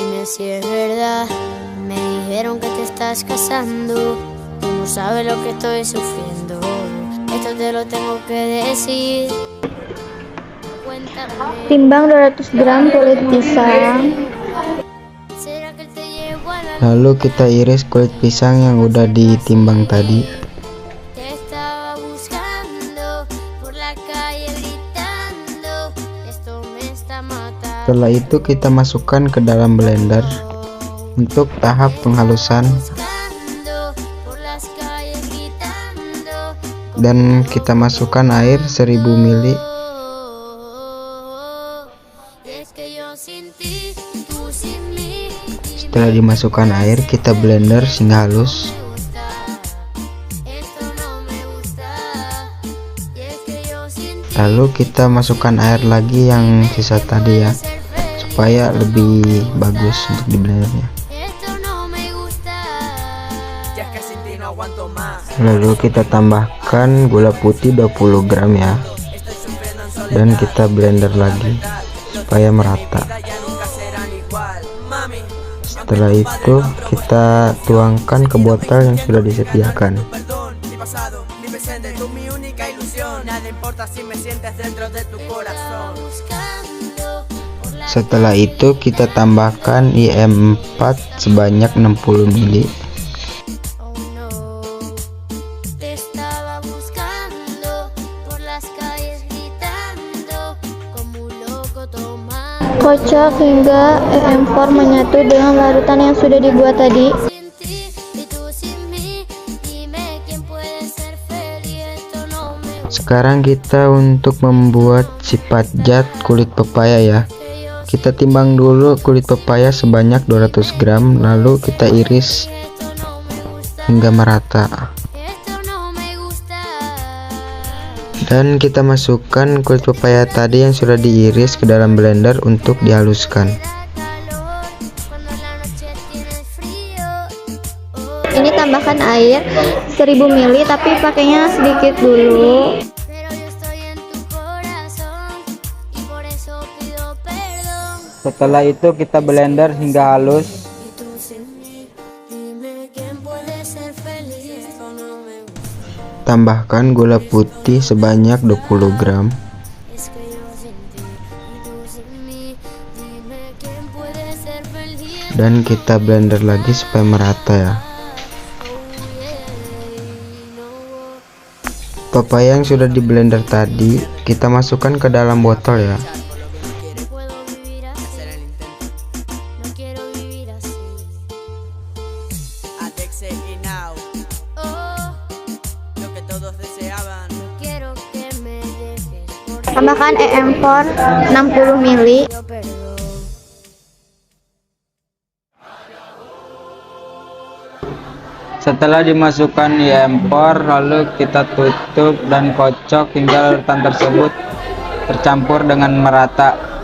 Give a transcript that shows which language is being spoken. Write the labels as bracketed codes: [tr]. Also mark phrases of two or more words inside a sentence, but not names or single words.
[es] si es verdad. Me dijeron que te estás casando. Tú no sabes lo que estoy sufriendo. Esto te lo tengo que decir. Cuéntame. [id] Timbang 200 gram kulit pisang. [es] ¿Será que te llevo a la [id] Lalu kita iris kulit pisang yang udah ditimbang tadi. [es] Te estaba buscando por la calle gritando. Esto me está matando. [id] Setelah itu kita masukkan ke dalam blender untuk tahap penghalusan [es] Por las calles gritando. [id] dan kita masukkan air 1000 ml. [es] Es que yo sin ti, tú sin mí. [id] Setelah dimasukkan air, kita blender hingga halus. [es] Esto no me gusta. Y es que yo sin ti. [id] Lalu kita masukkan air lagi yang sisa tadi ya, supaya lebih bagus untuk di blendernya. [es] Esto no me gusta. [id] Lalu kita tambahkan gula putih 20 gram ya, dan kita blender lagi supaya merata. Setelah itu kita tuangkan ke botol yang sudah disediakan. Setelah itu kita tambahkan IM4 sebanyak 60 ml. [en] Oh no. [es] Te estaba buscando por las calles gritando como un loco tomando. [id] Kocok hingga EM4 menyatu dengan larutan yang sudah dibuat tadi. [es] Sin ti y tú sin mí. Dime quién puede ser feliz. Esto no me gusta. [id] Sekarang kita untuk membuat sifat zat kulit pepaya ya. Kita timbang dulu kulit pepaya sebanyak 200 gram, lalu kita iris [es] Esto no me gusta. [id] hingga merata. [es] Esto no me gusta. [id] Dan kita masukkan kulit pepaya tadi yang sudah diiris ke dalam blender untuk dihaluskan. [es] Calor cuando la noche tiene frío. [id] Ini tambahkan air 1000 ml tapi pakainya sedikit dulu. [es] Pero yo estoy en tu corazón y por eso pido perdón. [id] Setelah itu kita blender hingga halus. [es] Y tú sin mí, dime quién puede ser feliz. Esto no me gusta. [id] Tambahkan gula putih sebanyak 20 gram. [es] Es que yo sin ti y tú sin mí, dime quién puede ser feliz. [id] Dan kita blender lagi supaya merata ya. Pepaya yang sudah di blender tadi kita masukkan ke dalam botol ya. [es] No puedo vivir así. No quiero vivir así. Oh, no quiero que me dejes por [id] Tambahkan EM4 60 ml. [es] yo perdón. [id] Setelah dimasukkan IM4, lalu kita tutup dan kocok hingga larutan tersebut tercampur dengan merata.